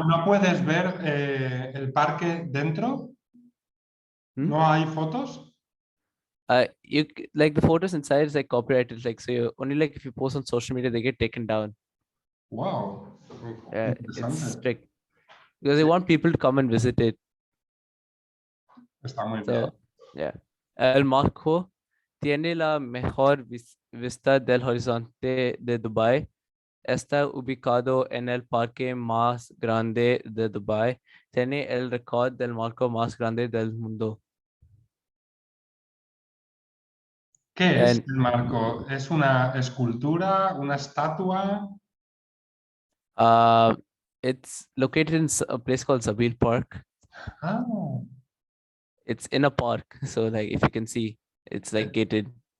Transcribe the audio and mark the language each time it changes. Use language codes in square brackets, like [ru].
[es] ¿no puedes ver el parque dentro? ¿No hay fotos? [en] Like the photos inside is like copyrighted, like so you only like if you post on social media they get taken down. ¡Wow! It's [es] Interesante. [en] strict because they want people to come and visit it. [es] Está muy bien. So yeah, El Marco tiene la mejor vista del horizonte de Dubai. Está ubicado en el parque más grande de Dubai. Tiene el récord del marco más grande del mundo. ¿Qué es [en] And [es] el marco? ¿Es una escultura, una estatua? [en] it's located in a place called Sabil Park. Ah, It's in a park, so like if you can see, it's like gated.